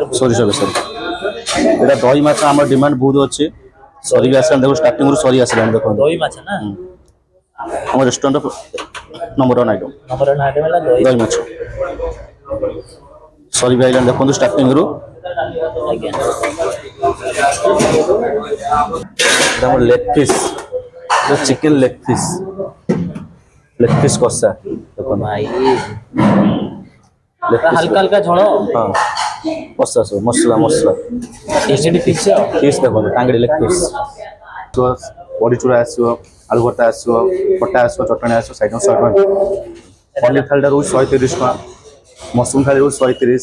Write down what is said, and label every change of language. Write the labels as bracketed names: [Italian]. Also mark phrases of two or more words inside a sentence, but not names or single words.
[Odia] ଏଇଟା ଦହି ମାଛ ଆମର ଡିମାଣ୍ଡ ବହୁତ ଅଛି, ସରିକି ଆସିଲାଣି ଦେଖନ୍ତୁ, ଷ୍ଟାର୍ଟିଂରୁ ସରି ଆସିଲାଣି ଦେଖନ୍ତୁ। ଦହି ମାଛ ନା ଆମ ରେଷ୍ଟୁରାଣ୍ଟ ନମ୍ବର 1 ଆଇଟମ୍ ହେଲା ଦହି ମାଛ ସରିକି ଆସିଲାଣି ଦେଖନ୍ତୁ ଷ୍ଟାର୍ଟିଂରୁ। ଆଜ୍ଞା [Bangla] এটা আমার লেগ পিস, চিকেন লেগ পিস কষা দেখুন [Odia] ଭାଇ [Bangla] লেগ পিস [Odia] ହାଲକା ହାଲକା ଝୋଳ। ହଁ କଷା ସବୁ ମସଲା ଚିକେନ ପିସ୍ ପିସ୍ ଦେଖନ୍ତୁ, ଟାଙ୍ଗିଡ଼ି ଲେଗ ପିସ୍ ବଡ଼ିଚୁରା ଆସିବ, ଆଳୁ ଭର୍ତ୍ତା ଆସିବ, ଖଟା ଆସିବ, ଚଟଣି ଆସିବ, ସାଇଡ଼୍ 100 ଟଙ୍କା। ପନିର ଥାଳିଟା ରହୁଛି 130 ଟଙ୍କା, ମସରୁମ୍ ଥାଳି ରହୁଛି 130।